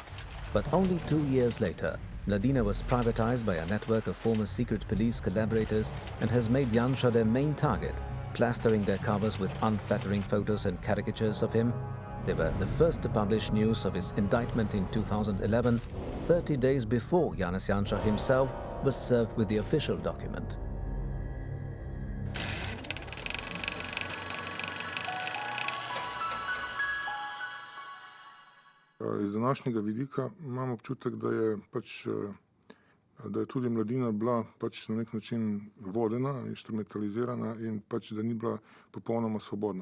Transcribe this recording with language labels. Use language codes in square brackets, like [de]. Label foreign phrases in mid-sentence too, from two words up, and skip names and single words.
[en] But only 2 years later, Mladina was privatized by a network of former secret police collaborators and has made Janša their main target, plastering their covers with unflattering photos and caricatures of him. They were the first to publish news of his indictment in 2011, 30 days before Janez Janša himself was served with the official document. [sl] Iz današnjega vidika imam občutek, da je tudi Mladina bila na nek način vodena, instrumentalizirana in da ni bila popolnoma svobodna.